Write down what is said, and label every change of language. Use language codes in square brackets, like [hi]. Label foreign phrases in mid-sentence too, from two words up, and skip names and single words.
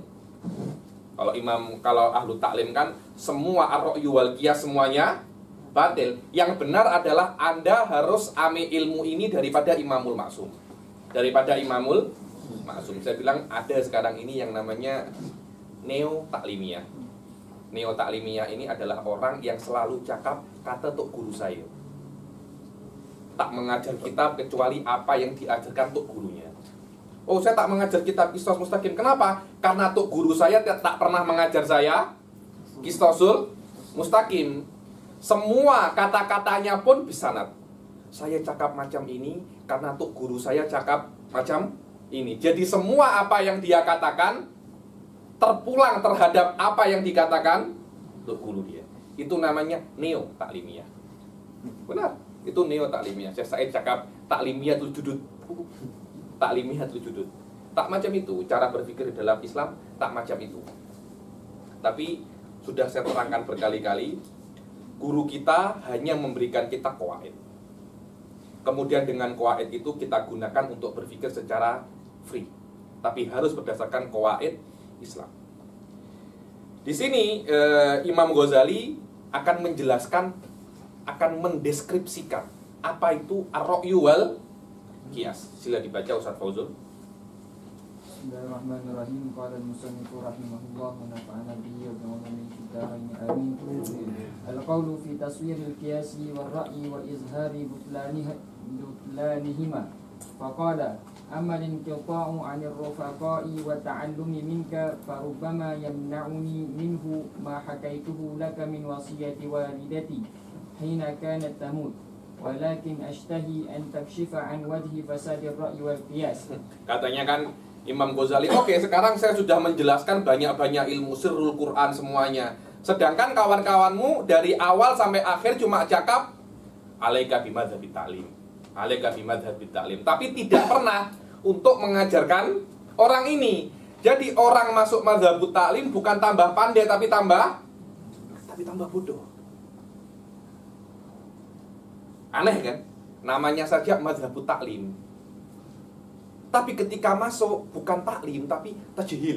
[id] Kalau [ar] أهل التعليم [id] kan semua [ar] الرأي والقياس [id] semuanya batil. Yang benar adalah Anda harus ambil ilmu ini daripada [ar] الإمام المعصوم. [id] Saya bilang ada sekarang ini yang namanya neo-taklimiyah. [ms] Neo-taklimiyah ini adalah orang yang selalu cakap kata tuk guru saya. Tak mengajar kitab kecuali apa yang diajarkan tuk gurunya. Oh, saya tak mengajar kitab Istasul Mustaqim. Kenapa? Karena tuk guru saya tak pernah mengajar saya Istasul Mustaqim. Semua kata-katanya pun bisanad. Saya cakap macam ini karena tuk guru saya cakap macam ini. Jadi semua apa yang dia katakan terpulang terhadap apa yang dikatakan tuk guru dia. Itu namanya neo-taklimiyah. Benar, itu neo-taklimiyah. Saya cakap [ar] التعليمية الجدد. التعليمية الجدد. [ms] Tak macam itu. Cara berpikir dalam Islam tak macam itu. Tapi sudah saya terangkan berkali-kali, guru kita hanya memberikan kita qawaid. [id] Kemudian dengan qawaid itu kita gunakan untuk berpikir secara free. Tapi harus berdasarkan qawaid Islam. Di sini Imam Ghazali akan menjelaskan, akan mendeskripsikan apa itu [ar] الرأي والقياس. [ms] Sila dibaca Ustaz Fauzul. [ar] بسم الله الرحمن الرحيم قال المصنف رحمه الله ونفعنا به وبعلومه في الدارين آمين. القول في تصوير القياس والرأي وإظهار بطلانهما فقال أما الانقطاع عن الرفقاء والتعلم منك فربما يمنعني منه ما حكيته لك من وصية والدتي حين كانت تموت ولكن أشتهي أن تكشف عن وجه فساد الرأي والقياس. [id] Katanya kan Imam Ghazali, oke, sekarang saya sudah menjelaskan banyak-banyak ilmu [ar] سر القرآن [id] semuanya. Sedangkan kawan-kawanmu dari awal sampai akhir cuma cakap [ar] عليك بمذهب التعليم. عليك بمذهب التعليم. [id] Tapi tidak pernah untuk mengajarkan orang ini. Jadi orang masuk [ar] مذهب التعليم [id] bukan tambah pandai tapi tambah bodoh. Aneh kan? Namanya saja [ar] مذهب التعليم. [id] Tapi ketika masuk bukan taklim tapi tajhil.